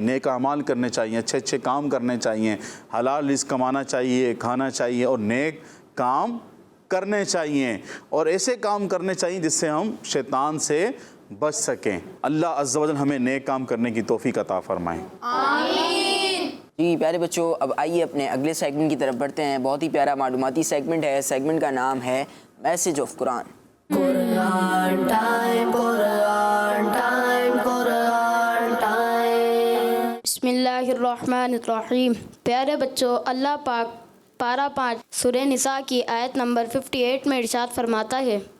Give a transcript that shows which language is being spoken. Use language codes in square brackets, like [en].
[ur] نیک اعمال کرنے چاہیے، اچھے اچھے کام کرنے چاہیے، حلال رزق کمانا چاہیے، کھانا چاہیے اور نیک کام کرنے چاہیے، اور ایسے کام کرنے چاہیے جس سے ہم شیطان سے بچ سکیں. اللہ عز و جل ہمیں نیک کام کرنے کی توفیق عطا فرمائیں. جی پیارے بچوں، اب آئیے اپنے اگلے سیگمنٹ کی طرف بڑھتے ہیں. بہت ہی پیارا معلوماتی سیگمنٹ ہے. سیگمنٹ کا نام ہے message of Quran. [en] Quran time, Quran time, Quran time. [ar] بسم اللہ الرحمن الرحیم. [ur] پیارے بچوں، اللہ پاک پارہ 5 سورہ نساء کی آیت نمبر 58 میں ارشاد فرماتا ہے،